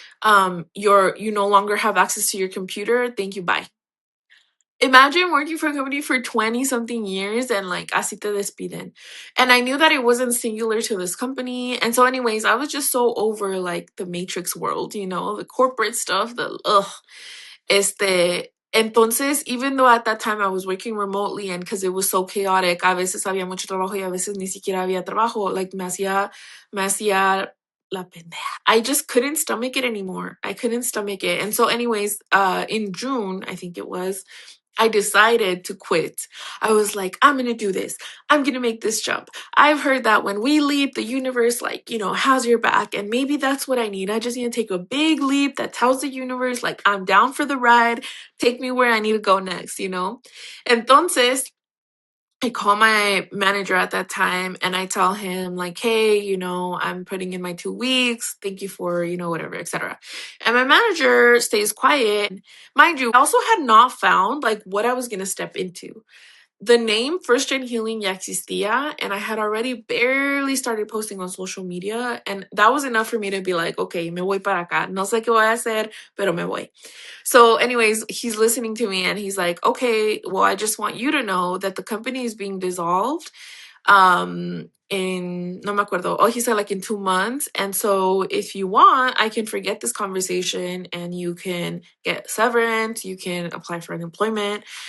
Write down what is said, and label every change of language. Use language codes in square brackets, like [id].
[en] You no longer have access to your computer. Thank you, bye. Imagine working for a company for 20 something years and like [es] así te despiden. [en] And I knew that it wasn't singular to this company. And so anyways, I was just so over like the matrix world, you know, the corporate stuff, the ugh. [es] Entonces, [en] even though at that time I was working remotely and because it was so chaotic, [es] a veces había mucho trabajo y a veces ni siquiera había trabajo, like me hacía la pendeja. [en] I just couldn't stomach it anymore. I couldn't stomach it. And so anyways, in June, I think it was, I decided to quit. I was like, I'm going to do this. I'm going to make this jump. I've heard that when we leap, the universe, like, you know, has your back. And maybe that's what I need. I just need to take a big leap that tells the universe, like, I'm down for the ride. Take me where I need to go next, you know? Entonces, I call my manager at that time and I tell him like, hey, you know, I'm putting in my 2 weeks. Thank you for, you know, whatever, etc. And my manager stays quiet. Mind you, I also had not found like what I was going to step into. The name First Gen Healing [es] ya existía, [en] and I had already barely started posting on social media. And that was enough for me to be like, okay, [es] me voy para acá. No sé qué voy a hacer, pero me voy. [en] So, anyways, he's listening to me and he's like, okay, well, I just want you to know that the company is being dissolved in, [es] no me acuerdo, [en] oh, he said like in 2 months. And so if you want, I can forget this conversation and you can get severance, you can apply for unemployment.